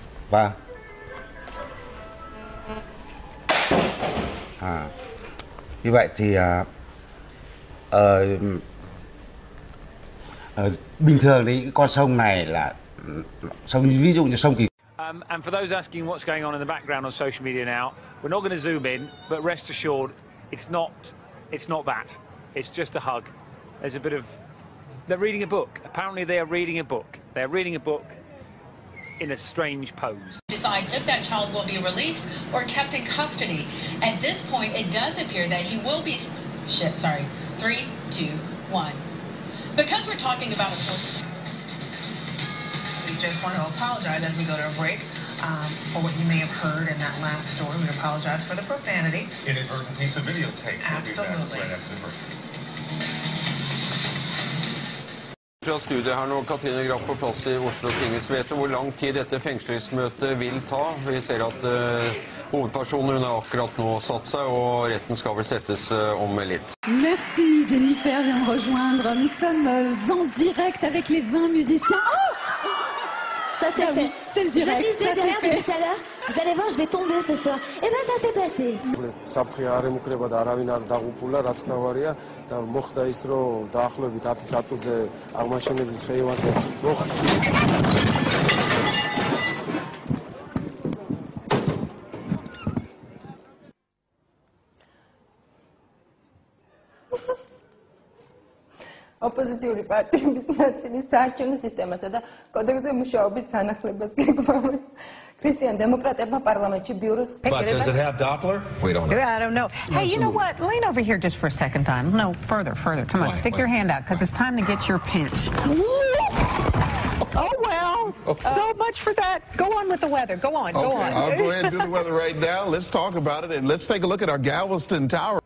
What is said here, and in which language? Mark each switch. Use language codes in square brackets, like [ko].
[vi] Vâng. Như vậy thì bình thường thì cái con sông này là sông, ví dụ như sông Kỳ. [en] And for those asking what's going on in the background on social media now, we're not going to zoom in, but rest assured, it's not that. It's just a hug. There's a bit of. They're reading a book. Apparently, they are reading a book. They're reading a book in a strange pose. Decide if that child will be released or kept in custody. At this point, it does appear that he will be. 3, 2, 1. Because we're talking about a. We just want to apologize as we go to a break for what you may have heard in that last story. We apologize for the profanity. Inadvertent piece of videotape. Absolutely. We'll be back right after the break. [no] Fra studiet her nå, Katrine Graff på plass I Oslo tinghus. Vet du hvor lang tid dette fengslingsmøtet vil ta? Vi ser at hovedpersonen har akkurat nå satt seg, og retten skal vel settes om litt. [fr] Merci Jennifer vient me rejoindre. Nous sommes en direct avec les 20 musiciens. Oh, ça s'est fait. C'est le direct. Je disais derrière depuis tout à l'heure, vous allez voir, je vais tomber ce soir. Et ben ça s'est passé. [ka] საფრთხე არ ემუქრება და არავინ არ დაღუპულა, რაც ნავარია და მოხდა ის, რომ დაახლოებით 10 საათზე აღმაშენებლის ხეივანზე ოპოზიციური პარტიების ნაწილი საარჩევნო სისტემასა და კოდექსზე მუშაობის განახლებას გეგმავენ. Christian Democrateებმა პარლამენტში ბიუროს [en] But does it have Doppler? We don't know. I don't know. Hey, you know what? Lean over here just for a second time. No, further. Come on, stick your hand out, because it's time to get your pinch. Oh, well, so much for that. Go on with the weather. Go on. I'll go ahead and do the weather right now. Let's talk about it, and let's take a look at our Galveston Tower.